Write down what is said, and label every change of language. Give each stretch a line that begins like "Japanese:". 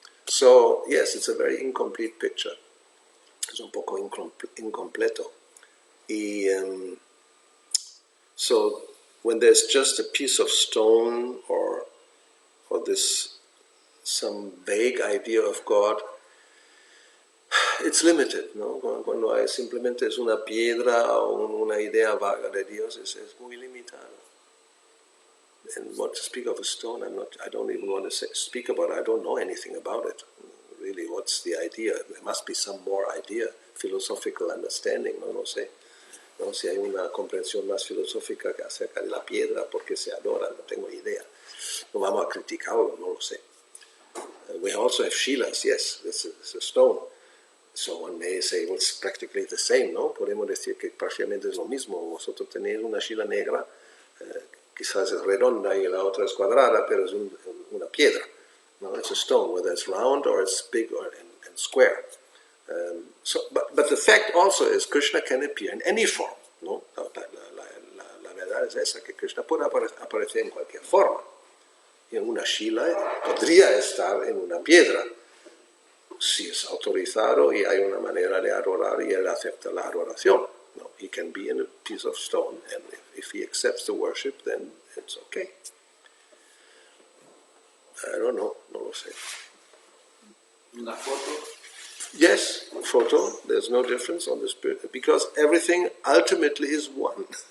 English: So, yes, it's a very incomplete picture.
Spanish: Es un poco incompleto.
English: So, when there's just a piece of stone or this some vague idea of God, it's limited, ¿no?
Spanish: Cuando hay simplemente es una piedra o una idea vaga de Dios, es muy limitado.
English: And what to speak of a stone, I don't even want to speak about it. I don't know anything about it. Really, what's the idea? There must be some more idea, philosophical understanding,
Spanish: no lo sé.
English: ¿No?
Spanish: Si hay una comprensión más filosófica que acerca de la piedra, porque se adora, no tengo idea. No vamos a criticarlo, no lo sé.
English: We also have shilas, yes, this is a stone. So one may say, well, it's practically the same, ¿no?
Spanish: Podemos decir que parcialmente es lo mismo. Vosotros tenéis una shila negra, quizás es redonda y la otra es cuadrada, pero es una piedra.
English: No, it's a stone, whether it's round or it's big and square. But the fact also is Krishna can appear in any form, ¿no?
Spanish: La verdad es esa, que Krishna puede aparecer en cualquier forma. Y en una shila podría estar en una piedra, si es autorizado y hay una manera de adorar y él acepta la adoración.
English: No, he can be in a piece of stone, and if he accepts the worship, then it's okay. I don't know,
Spanish: no lo sé. Una foto.
English: Yes, photo, there's no difference on the spirit, because everything ultimately is one.